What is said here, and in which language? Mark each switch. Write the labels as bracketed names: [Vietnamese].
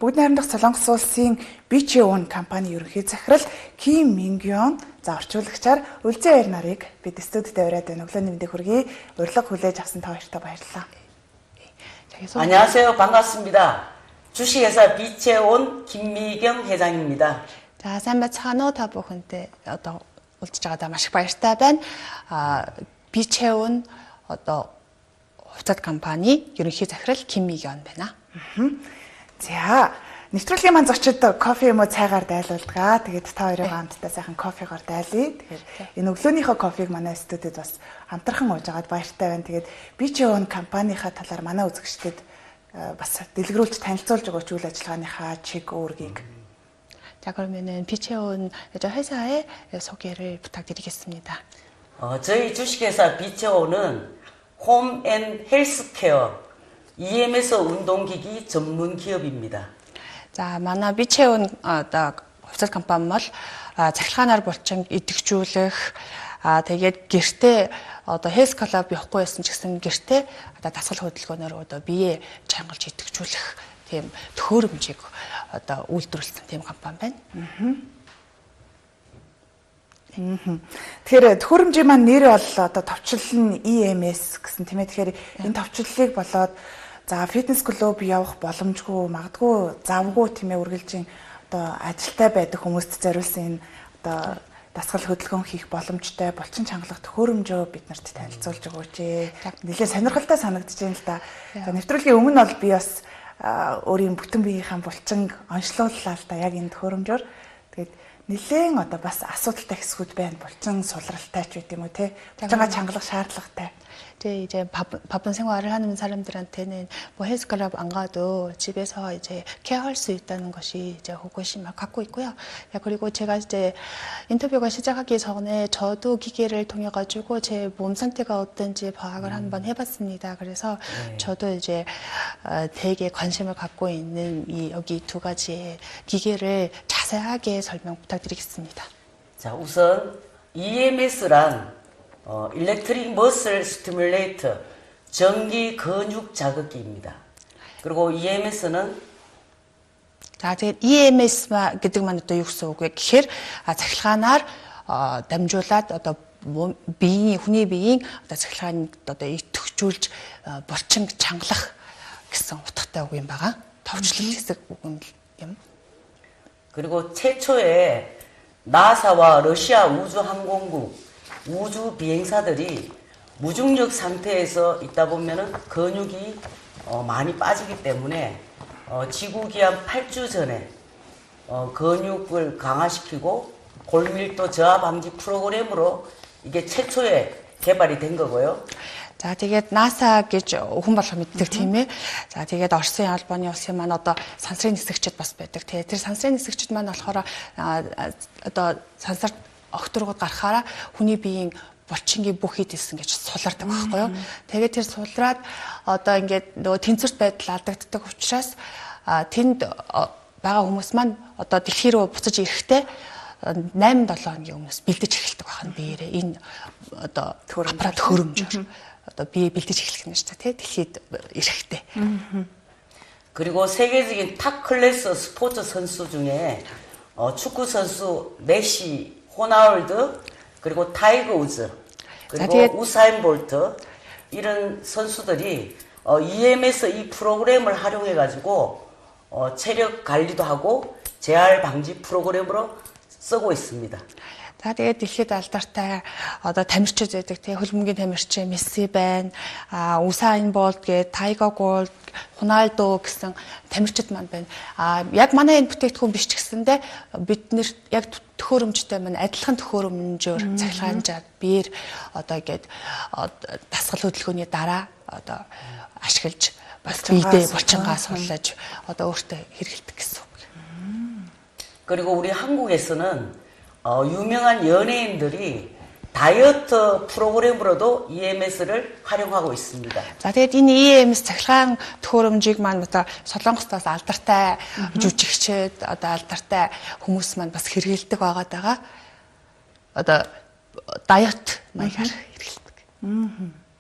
[Mongolian] Бүгд найрамдах Солонгос улсын BCON компани ерөнхий захирал Ким Мингён за орчуулагчаар Үлзэн аяр нарыг бид студид ураад байна. Өглөөний мэндийг хүргэе. Урилга хүлээж авсан та хоёртаа баярлалаа. [Korean] 안녕하세요. 반갑습니다. 주식회사 BCON 김미경 회장입니다. [Mongolian] За сайн байцгаана уу та бүхэндээ одоо уулзж байгаадаа маш их баяртай байна. BCON одоо хувьцат компани ерөнхий захирал Ким Мигён байна. За нэвтрүүлгийн маань зочид кофе юм уу цайгаар дайлуулгаа. Тэгээд та хоёрын хамтдаа сайхан кофегоор дайлъя. Тэгэхээр энэ өглөөнийхөө кофег манай студид бас хамтран ууж байгаад баяртай байна. Тэгээд BCON компанийхаа талаар манай үзэгчдэд бас дэлгэрүүлж танилцуулж өгөөч үйл ажиллагааныхаа чиг үүргийг. [Korean] 자 그러면은 BCON 회사의 소개를 부탁드리겠습니다. 저희 주식회사 BCON은 홈 앤 헬스케어 EMS 운동기기 전문 기업입니다. [Mongolian] За манай BCON одоо хувьцат компани бол цахилгаанаар булчин идэвхжүүлэх тэгээд гэртээ одоо health club явахгүй байсан ч гэсэн гэртээ одоо дасгал хөдөлгөөнөөр одоо бие чангалж идэвхжүүлэх тийм төхөөрөмжийг одоо үйлдвэрлэсэн тийм компани байна. Тэгэхээр төхөөрөмжийн маань нэр бол одоо товчлол нь EMS гэсэн тийм ээ. Тэгэхээр энэ товчлолыг болоод за фитнес клуб явах боломжгүй, магадгүй завгүй тийм ээ үргэлжийн одоо ажилтай байдаг хүмүүст зориулсан энэ одоо дасгал хөдөлгөөн хийх боломжтой булчин чангалах төхөөрөмжөө биднэрт танилцуулж өгөөч. Нэлээд сонирхолтой санагдаж байна л да. За нэвтрүүлгийн өмнө бол би бас өөрийн бүтэн биеийнхээ булчин онцлууллаа л да яг энэ төхөөрөмжөөр. Тэгээд нэлээд одоо бас асуудалтай хэсгүүд байна. Булчин сулралтай ч үт юм уу те. Булчингаа чангалах шаардлагатай. [Korean] 이제 바쁜 생활을 하는 사람들한테는 뭐 헬스클럽 안 가도 집에서 이제 케어할 수 있다는 것이 이제 호기심을 갖고 있고요. 그리고 제가 이제 인터뷰가 시작하기 전에 저도 기계를 통해 가지고 제 몸 상태가 어떤지 파악을 한번 해봤습니다. 그래서 저도 이제 되게 관심을 갖고 있는 이 여기 두 가지의 기계를 자세하게 설명 부탁드리겠습니다. 자, 우선 EMS란 일렉트릭 머슬 스티뮬레이터 전기 근육 자극기입니다. 그리고 EMS는 [Mongolian] за тэгээд EMS гэдэг маань одоо юу гэсэн үг вэ гэхээр цахилгаанаар дамжуулаад одоо хүний биеийн одоо цахилгааныг одоо идэвхжүүлж булчин чангалах гэсэн утгатай үг юм байгаа. Товчлол хэсэг үг юм. [Korean] 그리고 최초에 나사와 러시아 우주항공국 우주 비행사들이 무중력 상태에서 있다 보면은 근육이 많이 빠지기 때문에 지구 기한 8주 전에 근육을 강화시키고 골밀도 저하 방지 프로그램으로 이게 최초에 개발이 된 거고요. [Mongolian] За тэгээд NASA гэж хүн болгоо мэддэг тийм ээ. За тэгээд Оросын албаны улсын маань одоо сансрын нисгэгчд бас байдаг. Тэгээд тэр сансрын нисгэгчд маань болохоор одоо сансар огторгод гарахаараа хүний биеийн булчингийн бүх хэд исэн гэж сулардаг байхгүй юу. Тэгээд тэр сулраад одоо ингээд нөгөө тэнцвэрт байдал алдагддаг учраас тэнд байгаа хүмүүс маань одоо дэлхий рүү буцаж ирэхдээ 8-7 хоногийн өмнөөс бэлдэж эхэлдэг байна биеэрээ энэ одоо аппарат төхөөрөмжөөр одоо бие бэлдэж эхлэх нь шүү дээ дэлхийд ирэхдээ. [Korean] 그리고 세계적인 탑 클래스 스포츠 선수 중에 축구 선수 메시 호나울드 그리고 타이거 우즈 그리고 우사인 볼트 이런 선수들이 EMS 이 프로그램을 활용해 가지고 체력 관리도 하고 재활 방지 프로그램으로 쓰고 있습니다. [Mongolian] За тэгээд дэлхийд алдартай одоо тамирчид байдаг тий хөлбөмбөгийн тамирчин Месси байна. Усайн Болт гээ Тайго Голд, Хоналдо гэсэн тамирчид маань байна. Яг манай энэ бүтээгдэхүүн биш ч гэсэндээ бид нэр яг төхөөрөмжтэй маань адилхан төхөөрөмжөөр цахилгаанжаад биеэр одоо ингээд дасгал хөдөлгөөний дараа одоо ашиглаж биедээ булчингаа суллаж одоо өөртөө хэрэгэлдэг гэсэн үг. [Korean] 그리고 우리 한국에서는 유명한 연예인들이 다이어트 프로그램으로도 EMS를 활용하고 있습니다. [Mongolian] За тэгээд энэ EMS цахилгаан төхөөрөмжийг маань одоо Солонгостоос алдартай жүжигчид одоо алдартай хүмүүс маань бас хэрэгэлдэг байгаа. Одоо диет маягаар хэрэгэлдэг.